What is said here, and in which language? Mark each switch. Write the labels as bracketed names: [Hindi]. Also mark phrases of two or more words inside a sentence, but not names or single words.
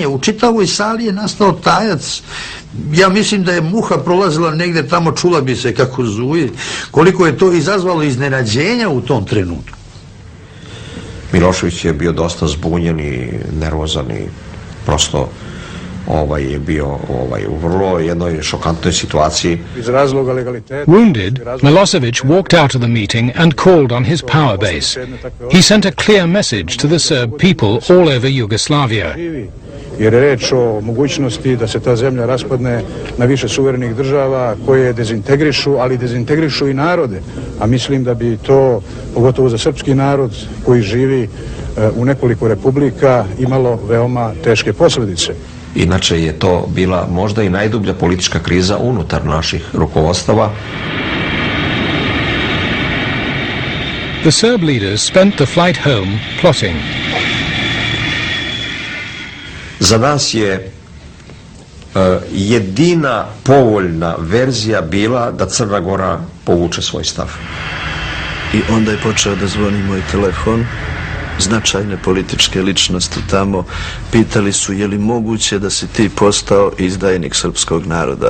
[Serbian] U čitavoj sali je nastao tajac. Ja mislim da je muha prolazila negdje tamo, čula bi se kako zuje. Koliko je to izazvalo iznenađenja u tom trenutku. Milošević je bio dosta zbunjen i nervozan i prosto je bio u vrlo jednoj šokantnoj situaciji. [English] Wounded, Milosevic walked out of the meeting and called on his power base. He sent a clear message to the Serb people all over Yugoslavia. [Serbian] Jer je reč o mogućnosti da se ta zemlja raspadne na više suverenih država koje dezintegrišu, ali dezintegrišu i narode. A mislim da bi to, pogotovo za srpski narod koji živi u nekoliko republika, imalo veoma teške posljedice. Inače je to bila možda i najdublja politička kriza unutar naših rukovodstava. [English] The Serb leaders spent the flight home plotting. [Serbian] Za nas je jedina povoljna verzija bila da Crna Gora povuče svoj stav. I onda je počeo da zvoni moj telefon. Značajne političke ličnosti tamo pitali su je li moguće da si ti postao izdajnik srpskog naroda.